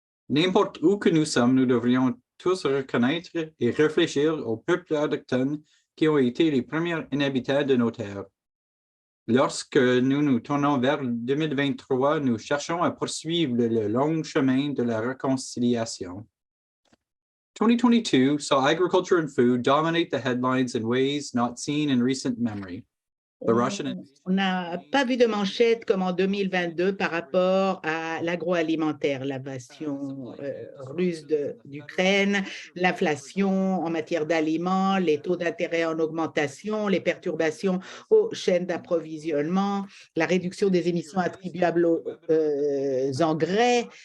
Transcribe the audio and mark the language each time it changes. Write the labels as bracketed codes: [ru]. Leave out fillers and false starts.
[fr] N'importe où que nous sommes, nous devrions tous reconnaître et réfléchir aux peuples autochtones qui ont été les premiers inhabitants de nos terres. Lorsque nous nous tournons vers 2023, nous cherchons à poursuivre le long chemin de la réconciliation. [en] 2022 saw agriculture and food dominate the headlines in ways not seen in recent memory. [fr] On n'a pas vu de manchette comme en 2022 par rapport à l'agroalimentaire, l'invasion russe d'Ukraine, l'inflation en matière d'aliments, les taux d'intérêt en augmentation, les perturbations aux chaînes d'approvisionnement, la réduction des émissions attribuables aux engrais.